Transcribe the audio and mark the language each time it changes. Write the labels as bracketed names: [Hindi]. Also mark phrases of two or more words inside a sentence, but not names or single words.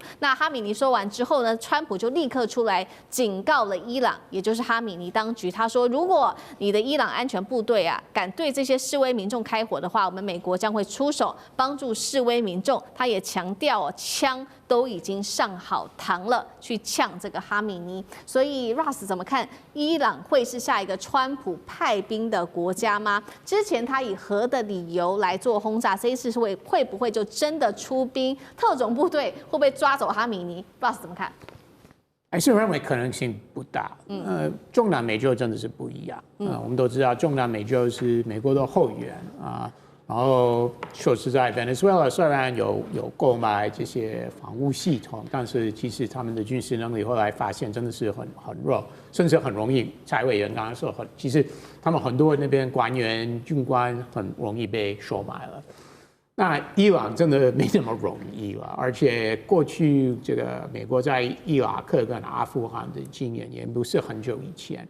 [Chinese] 那哈米尼說完之後呢，川普就立刻出來警告了伊朗，也就是哈米尼當局，他說如果你的伊朗安全部隊啊敢對這些示威民众開火的話，我們美國將會出手幫助示威民眾。他也強調槍都已經上好膛了，去嗆這個哈米尼。所以 Ross 怎麼看？伊朗會是下一個川普派兵的國家嗎？之前他以核的理由來做轟炸，這一次會不會就真的出兵？特種部隊會不會抓走哈米尼 ？Ross 怎麼看？還是認為可能性不大。中南美洲真的是不一樣。我們都知道中南美洲是美國的後援啊。然後說實在 ，Venezuela 雖然有購買這些防務系統，但是其實他們的軍事能力後來發現真的是很弱，甚至很容易。蔡委員剛剛說其實他們很多那邊官員、軍官很容易被收買了。那伊朗真的沒那麼容易了，而且過去這個美國在伊拉克跟阿富汗的經驗也不是很久以前。